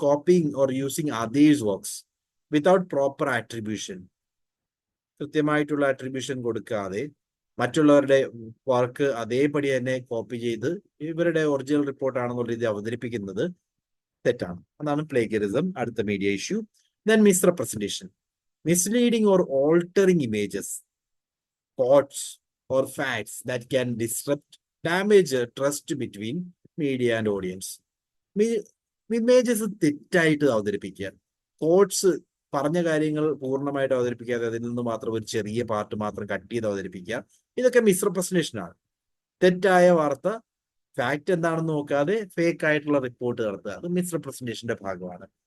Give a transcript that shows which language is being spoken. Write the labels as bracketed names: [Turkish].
[English] copying or using others works without proper attribution, [Malayalam] കൃത്യമായിട്ടുള്ള attribution കൊടുക്കാതെ മറ്റുള്ളവരുടെ വർക്ക് അതേപടി തന്നെ കോപ്പി ചെയ്ത് ഇവരുടെ ഒറിജിനൽ റിപ്പോർട്ടാണെന്നുള്ള രീതി അവതരിപ്പിക്കുന്നത് തെറ്റാണ്. അതാണ് പ്ലേഗിയറിസം. അടുത്ത media issue. [English] Then misrepresentation, misleading or altering images, thoughts or facts that can disrupt, damage trust between media and audience. [Malayalam] Images തെറ്റായിട്ട് അവതരിപ്പിക്കുക, തോട്ട്സ് പറഞ്ഞ കാര്യങ്ങൾ പൂർണ്ണമായിട്ട് അവതരിപ്പിക്കാതെ അതിൽ നിന്ന് മാത്രം ഒരു ചെറിയ പാർട്ട് മാത്രം കട്ട് ചെയ്ത് അവതരിപ്പിക്കുക, ഇതൊക്കെ മിസ്റെപ്രസെന്റേഷൻ ആണ്. തെറ്റായ വാർത്ത ഫാക്ട് എന്താണെന്ന് നോക്കാതെ ഫേക്ക് ആയിട്ടുള്ള റിപ്പോർട്ട് നടത്തുക, അത് മിസ്റെപ്രസെന്റേഷന്റെ ഭാഗമാണ്.